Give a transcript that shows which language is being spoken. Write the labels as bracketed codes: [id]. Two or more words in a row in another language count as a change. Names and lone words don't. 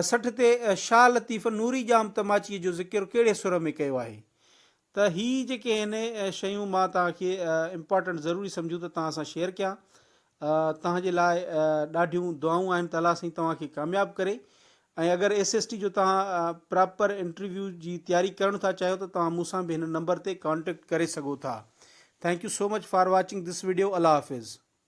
[sd] 60 ते शाह लतीफ़ नूरी जाम तमाचीअ जो ज़िक्र कहिड़े सुर में कयो आहे, त ही जेके आहिनि शयूं मां तव्हांखे इम्पॉर्टेंट ज़रूरी सम्झूं त तव्हां सां शेयर कयां। तव्हांजे लाइ ॾाढियूं दुआऊं आहिनि, ताला साईं तव्हांखे कामयाबु करे। ऐं अगरि SST जो तव्हां [en] proper interview [sd] जी तयारी करणु था चाहियो त तव्हां मूंसां बि हिन नंबर ते कॉन्टेक्ट करे सघो था। [en] Thank you so much for watching this video. [ur] اللہ حافظ.